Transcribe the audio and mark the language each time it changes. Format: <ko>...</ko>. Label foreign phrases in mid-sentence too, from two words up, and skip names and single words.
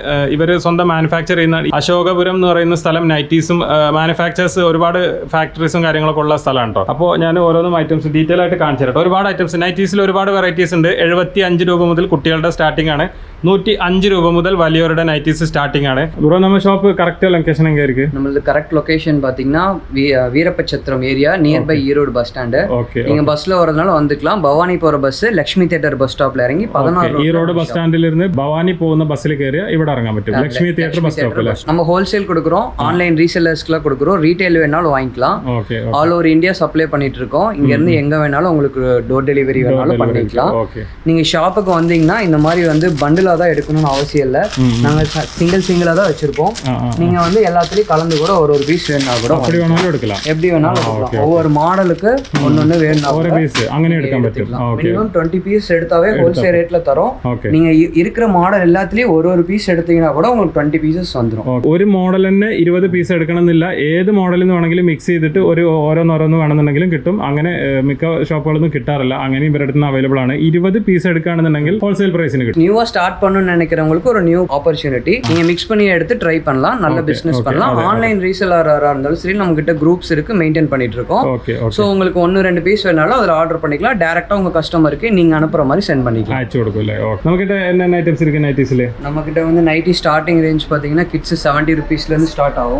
<ml>ഇവർ സ്വന്തം മാനുഫാക്ചർ ചെയ്യുന്ന അശോകപുരം എന്ന് പറയുന്ന സ്ഥലം നൈറ്റീസും മാനുഫാക്ചേഴ്സ് ഒരുപാട് ഫാക്ടറീസും കാര്യങ്ങളൊക്കെ ഉള്ള സ്ഥലമാണ് കേട്ടോ. അപ്പോൾ ഞാൻ ഓരോന്നും</ml> <en>items detail</en> <ml>ആയിട്ട് കാണിച്ചു തരാം. ഒരുപാട് ഐറ്റംസ് നൈറ്റീസിൽ ഒരുപാട് വെറൈറ്റീസ് ഉണ്ട്. 75 രൂപ മുതൽ കുട്ടികളുടെ സ്റ്റാർട്ടിംഗ് ആണ്. 105 രൂപ മുതൽ വലിയവരുടെ നൈറ്റീസ് സ്റ്റാർട്ടിംഗ് ആണ്.</ml> <ta>ബ്രോ நம்ம ஷாப்</ta> <en>correct location</en> <ta>எங்க இருக்கு? நம்மளது</ta> <en>correct location</en> <ta>பாத்தீங்கன்னா வீரப்பச்சத்திரம் ஏரியா</ta> <en>near by Erode bus stand.</en> <ta>நீங்க பஸ்ல வரதுனால வந்துக்கலாம். பவானி போற பஸ் லட்சுமி தியேட்டர்</ta> <en>bus stopல</en> <ta>இறங்கி 16 ஈரோடு பஸ் ஸ்டாண்டில் இருந்து பவானி போகுന്ന</ta> <ml>ബസ്സിൽ കയറിയ ഇവിടെ ഇറങ്ങാൻ പറ്റും. ലക്ഷ്മി തിയേറ്റർ ബസ് സ്റ്റോപ്പിൽ</ml> <ta>நம்ம ஹோல்சேல் கொடுக்குறோம்.</ta> <en>online resellersக்குலாம்</en> <ta>கொடுக்குறோம். ரீட்டைல் வேணாலும் வாங்கிக்கலாம்.</ta> <en>all over India</en> <ta>சப்ளை பண்ணிட்டு இருக்கோம். இங்க இருந்து எங்க வேணாலும் உங்களுக்கு</ta> <en>door delivery</en> <ta>வேணாலும் பண்ணிக்கலாம். நீங்க ஷாப்புக்கு வந்தீங்கன்னா இந்த மாதிரி வந்து பண்டில் தான் எடுக்கணும்னு அவசியம் இல்லை. நாங்க சிங்கிளா தான் வச்சிருப்போம். நீங்க வந்து எல்லாத்துலயும் கலந்து கூட ஒரு பீஸ் வேணா கூட அப்படி வேணாலும் எடுக்கலாம். எப்படி வேணாலும் எடுக்கலாம். ஒவ்வொரு மாடலுக்கு ஒன்னொன்னு வேணா ஒரு பீஸ்</ta> <ml>അങ്ങനെ എടുക്കാൻ പറ്റും.</ml> <ta>மினிமம் 20 பீஸ் எடுத்தாவே</ta> <en>wholesale rateல</en> <ta>தரோம். நீங்க இருக்கிற மாடல் எல்லாத்துலயும் ஒரு பீஸ் எடுத்தீங்கன்னா கூட உங்களுக்கு 20 പീസസ് வந்துரும்.</ta> <ml>ഒരു മോഡൽ തന്നെ 20 പീസ് എടുക്കണമെന്നില്ല. ഏത് മോഡലിൽ നിന്ന് വേണമെങ്കിലും മിക്സ് ചെയ്തിട്ട് ഒരു ഓരോന്നോരോന്ന് വേണമെന്നുണ്ടെങ്കിലും കിട്ടും. അങ്ങനെ മിക്ക ഷോപ്പുകളൊന്നും കിട്ടാറില്ല. അങ്ങനെ ഇവരുടെ അടുത്ത് അവൈലബിൾ ആണ്. 20 പീസ് എടുക്കുകയാണെന്നുണ്ടെങ്കിൽ</ml> <en>wholesale priceന്</en> <ml>കിട്ടും. ന്യൂവാ സ്റ്റാർട്ട്</ml> <ta>பண்ணணும்னு நினைக்கிறவங்களுக்கு ஒரு நியூ ஆப்பர்ச்சுனிட்டி. நீங்க மிக்ஸ் பண்ணி எடுத்து ட்ரை பண்ணலாம். நல்ல பிசினஸ் பண்ணலாம்.</ta> <en>online resellerஆ</en> <ta>இருந்தாலும் சரி நம்ம கிட்ட குரூப்ஸ் இருக்கு, மெயின்டைன் பண்ணிட்டு இருக்கோம். சோ உங்களுக்கு 1-2 பீஸ் வேணாலும் அதுல ஆர்டர் பண்ணிக்கலாம். டைரக்டா உங்க கஸ்டமருக்கு நீங்க அனுப்புற மாதிரி சென்ட் பண்ணிக்கலாம். அயச்சு கொடுக்கல. ஓகே. நம்ம கிட்ட என்ன ஐட்டம்ஸ் இருக்கு நைட்டிஸ்ல? நம்ம கிட்ட வந்து</ta> <en>nighty starting range</en> <ta>பாத்தீங்கன்னா கிட்ஸ் 70 ரூபீஸ்ல இருந்து ஸ்டார்ட் ஆகும்.</ta>